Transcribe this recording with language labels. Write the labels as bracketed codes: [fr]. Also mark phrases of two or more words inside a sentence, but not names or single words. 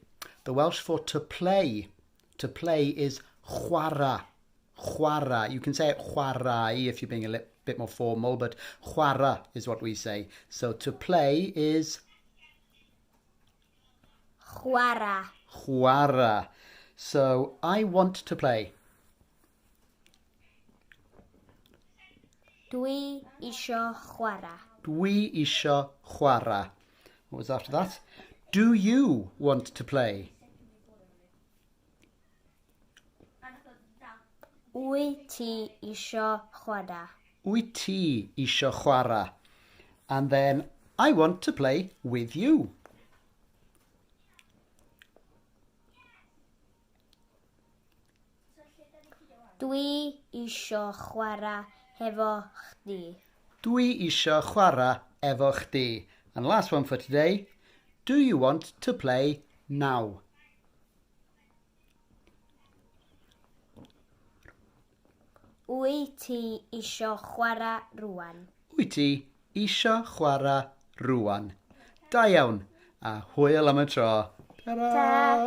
[en] The Welsh for to play. To play is chwarae. [cy] Chwarae. [en] You can say it chwarae if you're being a bit more formal, but chwarae is what we say. So to play is [cy] Chwarae. chwarae. [en] So I want to play. [cy] Dwi isio chwarae. Dwi isio chwarae. [en] What was after that? Do you want to play? [cy] Wyt ti isio chwarae. Wyt ti isio chwarae? [en] And then I want to play with you. [cy] Dwi isio chwarae hefo chdi. Dwi isio chwarae efo chdi. [en] And last one for today. Do you want to play now? [cy] Wyt ti isio chwarae rŵan. Wyt ti isio chwarae rŵan? Da iawn. A hwyl am y tro. Ta-ra!